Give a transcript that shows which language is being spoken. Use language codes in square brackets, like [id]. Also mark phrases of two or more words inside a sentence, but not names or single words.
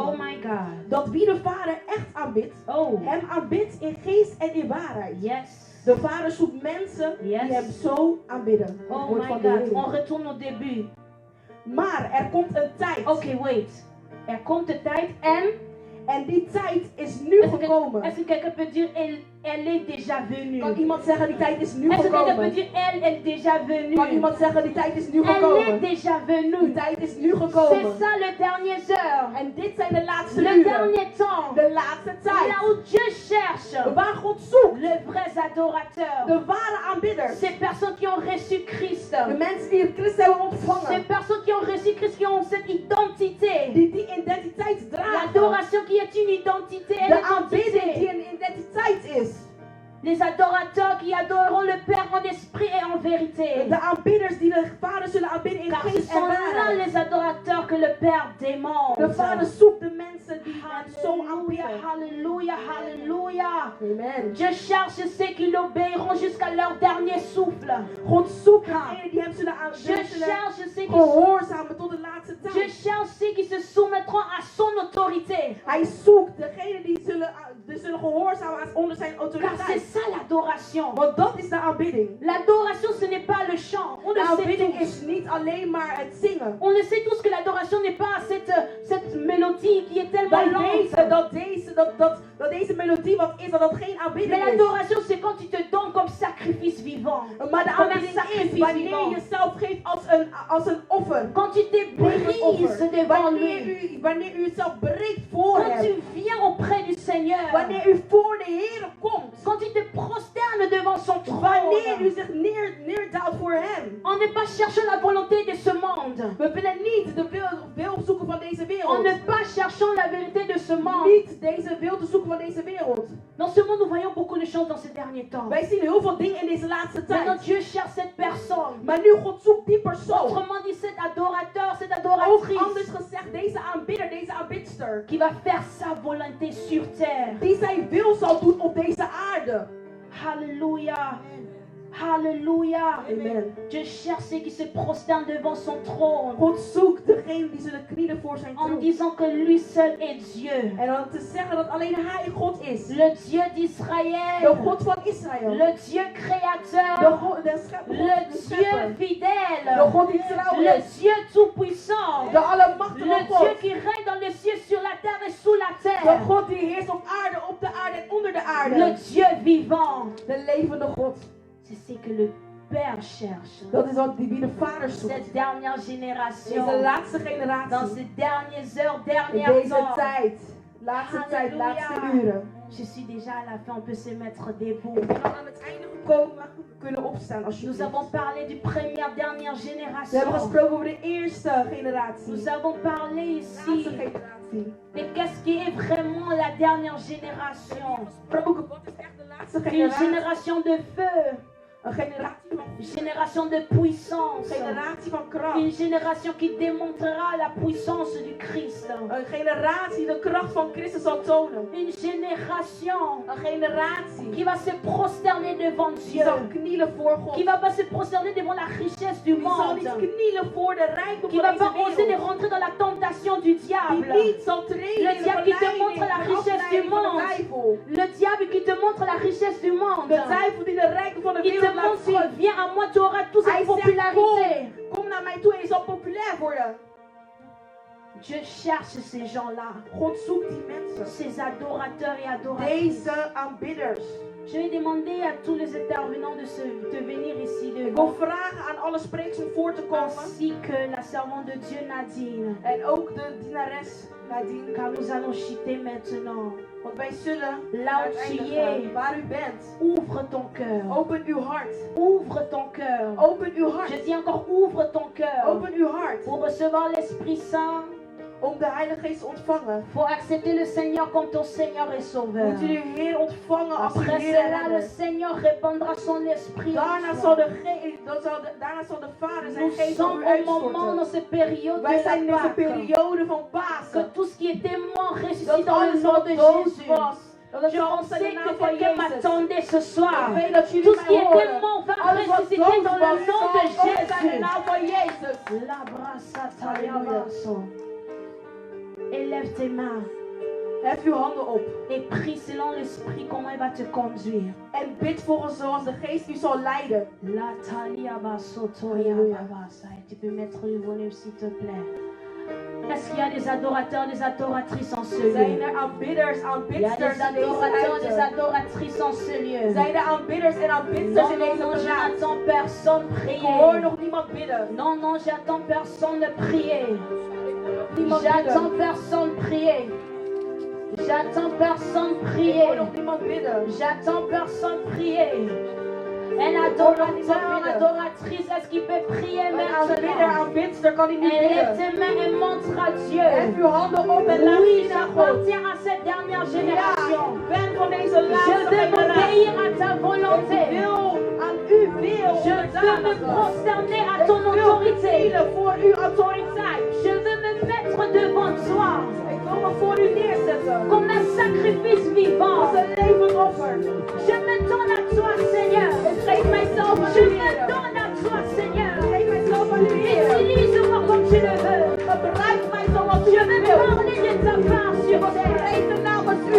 [en] Oh my God. [nl] Dat wie de Vader echt aanbidt, [en] Oh. [nl] hem aanbidt in geest en in waarheid. [en] Yes. [nl] De Vader zoekt mensen [en] Yes. [nl] die hem zo aanbidden. [en] Oh [nl] Woord [en] my [nl] van de [en] God. [nl] Heer. [fr] On retourne au début. [nl] Maar er komt een tijd. [en] Ok, wait. [nl] Er komt de tijd En die tijd is nu gekomen. [fr] Est-ce que quelqu'un peut dire elle est déjà venue? [nl] Kan iemand zeggen die tijd is nu [fr] Est-ce que quelqu'un peut [nl] gekomen? [fr] dire elle est déjà venue? [nl] Kan iemand zeggen die tijd is nu [fr] Elle est [nl] gekomen? [fr] déjà [nl] Die [fr] venue. [nl] tijd is nu [fr] C'est [nl] gekomen. [fr] ça le dernier heure. [nl] En dit zijn de laatste [fr] Le [nl] uren. [fr] dernier temps. [nl] De laatste tijd. [fr] Là où Dieu cherche [nl] Waar God zoekt. [fr] les vrais adorateurs. [nl] De ware aanbidders. [fr] Ces personnes qui ont reçu Christ. [nl] De mensen die Christus hebben [fr] Ces [nl] ontvangen. [fr] personnes qui ont reçu Christ, qui ont cette identité. [nl] Die identiteit dragen. [fr] L'adoration qui est une identité. [nl] De [fr] Une [nl] aanbidding die [fr] identité. [nl] een identiteit is. [fr] Les adorateurs qui adoreront le Père en esprit et en vérité. [nl] De aanbidders die de Vader zullen aanbidden in [fr] Car ce [nl] geest en [fr] sont là [nl] waarheid. [fr] les adorateurs que le Père demande. [nl] De Vader zoekt de mensen die hem zo [fr] Alléluia, [nl] aanbidden. [fr] alléluia, alléluia. Amen. Dieu cherche ceux qui l'obéiront jusqu'à leur dernier souffle. [nl] God zoekt degenen die hem zullen [fr] Dieu [nl] aanbidden. [fr] cherche ceux qui, [nl] Gehoorzamen tot de laatste [fr] Dieu [nl] tijd. [fr] cherche ceux qui se soumettront à son autorité. [nl] Hij zoekt degenen die zullen gehoorzamen onder zijn [fr] Car c'est [nl] autoriteit. [fr] ça l'adoration. [nl] Want dat is de aanbidding. [fr] L'adoration, ce n'est pas le chant. On [nl] De [fr] le sait [nl] aanbidding [fr] tous. [nl] is niet alleen maar het zingen. [fr] On le sait tous que l'adoration n'est pas cette mélodie qui est tellement [nl] Wij [fr] lente. [nl] weten dat deze melodie wat is, dat dat geen aanbidding [fr] Mais [nl] is. [fr] l'adoration, c'est quand tu te donnes comme sacrifice vivant. [nl] Maar de [fr] Comme un [nl] aanbidding is [fr] sacrifice [nl] wanneer [fr] vivant. [nl] je jezelf geeft als een offer. [fr] Quand tu te brises devant lui. [nl] Wanneer u jezelf breekt voor [fr] Quand [nl] hem. [fr] tu viens auprès du Seigneur. [nl] Wanneer u voor de Heer komt. [fr] Quand tu te prosternes devant son [nl] Wanneer u [fr] trône. [nl] zich neerdaalt voor hem. [fr] On n'est pas cherchant la volonté de ce monde. [nl] We willen niet de wil zoeken van deze [fr] On [nl] wereld. [fr] n'est pas cherchant la vérité de ce monde. [nl] Niet deze wil te zoeken van deze wereld. [fr] Dans ce monde, nous voyons beaucoup de choses dans ces derniers temps. [nl] Wij zien heel veel dingen in deze laatste [fr] Maintenant, [nl] tijd. [fr] Dieu cherche cette personne. [nl] Maar nu God zoekt die persoon. [fr] Autrement dit, cet adorateur, cette [nl] Ook [fr] adoratrice [nl] anders gezegd, deze aanbidder, deze aanbidster. [fr] qui va faire sa volonté sur terre. [nl] Die zijn wil zal doen op deze aarde. [fr] Alléluia. Alléluia. Amen. Dieu cherche ceux qui se prosternent devant son trône. [nl] God zoekt degene die zullen knielen voor zijn [fr] En [nl] troon. [fr] disant que lui seul est Dieu. [nl] En dan te zeggen dat alleen Hij God is. [fr] Le Dieu [nl] De [fr] d'Israël. [nl] God van Israël. [fr] Le Dieu [nl] De [fr] créateur. [nl] God, de schepper. [fr] Le [nl] De [fr] Dieu [nl] schepper. [fr] fidèle. [nl] De God die trouw [fr] Le [nl] is. [fr] Dieu tout-puissant. [nl] De allemachtige [fr] Le Dieu [nl] God. [fr] qui règne dans les cieux, sur la terre et sous la [nl] De [fr] terre. [nl] God die heerst op de aarde en onder de [fr] Le [nl] aarde. [fr] Dieu vivant. [nl] De levende God. [fr] C'est ce que le Père cherche. [nl] Dat is wat wie de Vader zoekt. [fr] Cette dernière [nl] Deze [fr] génération. [nl] laatste [fr] Dans [nl] generatie. [fr] ces dernières heures, [nl] In [fr] derniers [nl] deze [fr] temps. [nl] tijd. Laatste tijd, Halleluja. laatste uren. [fr] Je suis déjà à la fin, on peut se mettre debout. [nl] Ik ben al aan het einde gekomen. We kunnen opstaan [fr] Nous [nl] alsjeblieft. [fr] avons parlé du dernière [nl] We hebben [fr] génération. [nl] gesproken over de eerste generatie. [fr] Nous avons parlé [nl] Laatste [fr] ici [nl] generatie. [fr] de qu'est-ce qui est vraiment la dernière génération. [nl] Gesproken, wat is echt de laatste [fr] Une [nl] generatie? [fr] génération de feu, [nl] Een generatie van [fr] une génération de puissance, [nl] generatie van kracht. [fr] une génération qui démontrera la puissance du Christ. [nl] Een generatie die de kracht van Christus zal tonen. [fr] Une génération [nl] Een generatie [fr] qui va se prosterner devant [nl] die [fr] Dieu, [nl] zal knielen voor God. [fr] qui va pas se prosterner devant la richesse du [nl] Die zal [fr] monde, [nl] niet knielen voor de rijkdom [fr] qui [nl] van [fr] va pas [nl] deze [fr] oser de [nl] wereld. [fr] rentrer dans la tentation du [nl] Die [fr] diable, [nl] niet zal treden [fr] Le [nl] in de [fr] diable qui te [nl] verleiding, [fr] montre la [nl] de [fr] richesse [nl] afleiding [fr] du [nl] van de [fr] monde. [nl] duivel. [fr] le diable qui te montre la richesse du monde, [nl] De duivel die de rijkdom van de [fr] qui te [nl] wereld laat [fr] montre, [nl] zien. [fr] viens à moi, tu auras toute [nl] Hij [fr] cette [nl] zegt, [fr] popularité. [nl] kom naar mij toe en je zal populair worden. [fr] Dieu cherche ces gens-là, [nl] God zoekt die mensen. [fr] ces adorateurs et adoratrices. [nl] Deze aanbidders. [fr] Je vais demander à tous les intervenants de venir ici [nl] Ik wil [fr] devant, [nl] vragen aan alle sprekers om voor te komen. [fr] ainsi que la servante de Dieu Nadine, [nl] En ook de dienares Nadine. [fr] car nous allons chuter maintenant. [nl] Want wij zullen [fr] Là où tu [nl] uiteindelijk [fr] es, [nl] waar u bent. [fr] ouvre ton cœur, [nl] Open uw hart. [fr] ouvre ton cœur. [nl] Open uw hart. [fr] Je dis encore, ouvre ton cœur [nl] Open uw hart. [fr] pour recevoir l'Esprit Saint. [nl] Om de Heilige Geest te ontvangen. [fr] Faut accepter le Seigneur comme ton Seigneur et Sauveur. [nl] Moet u de Heer ontvangen als uw [fr] Après [nl] Heer en [fr] cela, le [nl] Redder. [fr] Seigneur répandra son esprit. [nl] Daarna [fr] en [nl] zal [fr] toi. [nl] daarna zal de Vader zijn [fr] Nous [nl] geest op [fr] sommes [nl] u [fr] au moment dans [nl] uitstorten. [fr] cette période [nl] Wij zijn in [fr] de la [nl] deze [fr] Pâque. [nl] periode van [fr] Que [nl] Pasen. [fr] tout ce qui était mort [nl] Dat [fr] ressuscite dans le [nl] alles [fr] nom [nl] wat [fr] de [nl] dood [fr] Jésus. [nl] was. Dat het [fr] Je [nl] zal [fr] pensais [nl] zijn in de [fr] que [nl] naam van [fr] quelqu'un [nl] Jezus. [fr] m'attendait ce soir. [nl] Ik weet dat jullie [fr] Tout ce qui [nl] mij [fr] était [nl] horen. [fr] mort va [nl] Alles wat [fr] ressusciter [nl] dood [fr] dans [nl] was, [fr] le nom de [nl] zal ook zijn in de [fr] Jésus. [nl] naam van Jezus. La brassa [fr] Alléluia. Élève tes mains [nl] Hef uw handen op. [fr] et prie selon l'Esprit comment il va te conduire. [nl] En bid volgens zoals de Geest u zal leiden. La talia basotoya [fr] Alléluia. babasa. Tu peux mettre le volume s'il te plaît. Est-ce qu'il y a des adorateurs, des adoratrices en ce [nl] Zijn [fr] lieu? [nl] er aanbidders, [fr] Il y a [nl] aanbidsters [fr] des [nl] in deze [fr] adorateurs, des [nl] ruimte? [fr] adoratrices en ce lieu. [nl] Zijn er aanbidders en aanbidsters [fr] Non, [nl] in [fr] non, [nl] deze [fr] non, je [nl] plaats? [fr] n'attends personne [nl] Ik hoor [fr] prier. [nl] nog niemand bidden. [fr] Non, non, j'attends personne prier. [nl] Niemand [fr] J'attends [nl] bidden. [fr] personne prier. J'attends personne [nl] Ik hoor [fr] prier. [nl] nog niemand bidden. [fr] J'attends personne prier. Un adorateur, adoratrice, est-ce qu'il peut prier [nl] Een aanbidder, [fr] maintenant? [nl] aanbidster kan hij nu [fr] Lève [nl] bidden. [fr] tes mains et montre à [nl] Hef [fr] Dieu. [nl] uw handen op en laat [fr] Oui, [nl] zien aan God. [fr] j'appartiens à cette dernière [nl] Ja, [fr] génération. [nl] ik ben van deze [fr] Je [nl] laatste [fr] veux [nl] generatie. [fr] m'obéir à ta [nl] Ik [fr] volonté. [nl] wil aan uw wil [fr] Je veux me [nl] onderdanigen. [fr] prosterner à [nl] Ik [fr] ton [nl] wil [fr] autorité. [nl] knielen voor uw autoriteit. [fr] Je veux me mettre devant toi [nl] Ik wil me voor u neerzetten. [fr] comme un sacrifice vivant. [nl] Als een levend offer. [fr] Je me donne à toi, Seigneur. [nl] Ik geef mijzelf aan [fr] Je [nl] u, [fr] me [nl] Heer. [fr] donne à toi, Seigneur. [nl] Ik geef mijzelf aan u, Heer. [fr] Utilise-moi comme tu le veux. [nl] Gebruik mij zoals u [fr] Je veux [nl] wilt. [fr] parler de ta part sur terre. [nl] Spreken namens u.